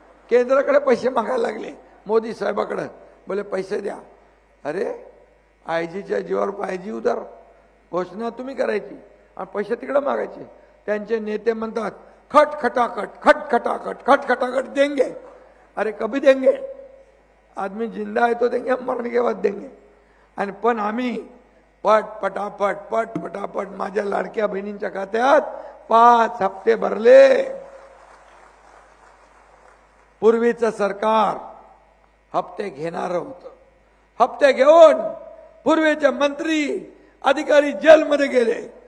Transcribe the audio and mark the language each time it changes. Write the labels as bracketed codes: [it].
[mr] केंद्राकडे पैसे मागायला लागले, मोदी साहेबाकडे बोले पैसे द्या. अरे आयजीच्या जीवावर पायजी उदर, घोषणा तुम्ही करायची आणि पैसे तिकडे मागायचे. त्यांचे नेते म्हणतात [hi] खट खटाखट, खट खटाखट, खट खटाखट देंगे. अरे कभी देंगे? आदमी जिंदा है तो देंगे, मरने के बाद देंगे. [mr] आणि पण आम्ही पट पटापट पट पटापट माझ्या लाडक्या बहिणींच्या खात्यात 5 हप्ते भरले. पूर्वीचं सरकार हप्ते घेणार होतं. हप्ते घेऊन पूर्वीचे मंत्री अधिकारी जेलमध्ये गेले.